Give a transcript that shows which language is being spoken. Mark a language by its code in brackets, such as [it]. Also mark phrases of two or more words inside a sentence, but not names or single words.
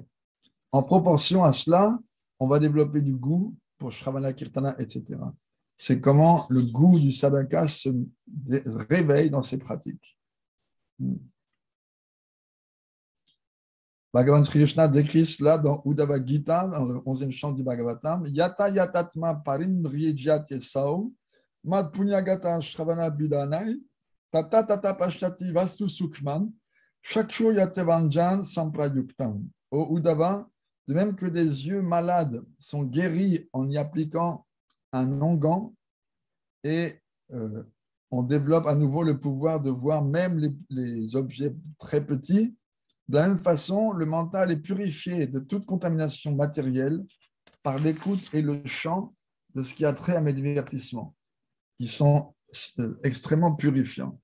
[fr] En proportion à cela, on va développer du goût pour [sa] Shravana Kirtana, [fr] etc. C'est comment le goût du sadhaka se réveille dans ses pratiques. Bhagavan Sri Krishna décrit cela dans Uddhava Gita, dans le 11e chant du Bhagavatam. [sa] Yata yatatma parindriyajat yesau, mad punyagata shravana bidanai, tata tata pashtati vastu sukman, shakshu yatevanjan samprayuktam. [fr] Au Uddhava, de même que des yeux malades sont guéris en y appliquant un onguent, et on développe à nouveau le pouvoir de voir même les objets très petits. De la même façon, le mental est purifié de toute contamination matérielle par l'écoute et le chant de ce qui a trait à mes divertissements, qui sont extrêmement purifiants.